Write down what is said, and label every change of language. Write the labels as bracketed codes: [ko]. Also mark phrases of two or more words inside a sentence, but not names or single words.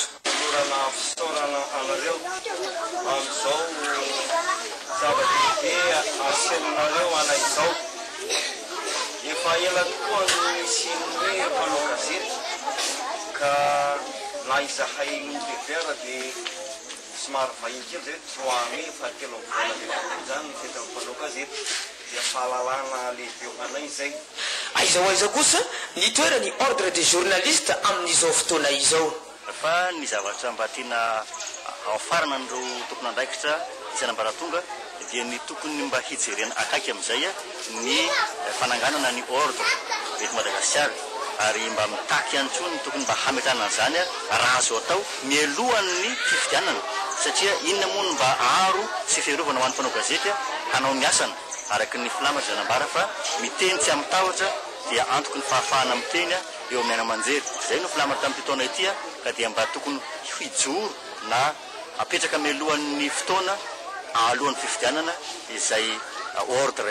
[mg] Fisaorana anareo amin'izao zava-dehibe aseninareo ana'izao efa ela tokoa misy hoe mpanao gazety ka na izahay milevera dia somary vahiny kely zay 3 May fahatelo volana zany ny fety mpanao gazety fahalalana lehibe anay zay aiza kosa ny toerany [fr] ordre des journalistes [mg] amin'izao fotoana izao fa ny zavatra mba tiana afarana andro tokony andraikitra isanambaratonga dia ny tokony mba hijerena akaiky amin'izay ny fananganana ny ordre eto Madagasikara ary mba mitaky ihany koa ny tokony mba hametana an'izany raha azo atao mialohan'ny fifidianana satria inona moa mba aro sy fiarovana ho an'ny mpanao gazety hanao ny asana araky ny filamatra zanambara fa miteny tsy amin'ny tahotra dia antoko ny fahafahana miteny eo amin'ny ana-manjery izay no filamatra tamin'ny taona ity ka dia mba tokony hijoro na apetraka mialohan'ny fotoana alohan'ny fifidianana izay ordre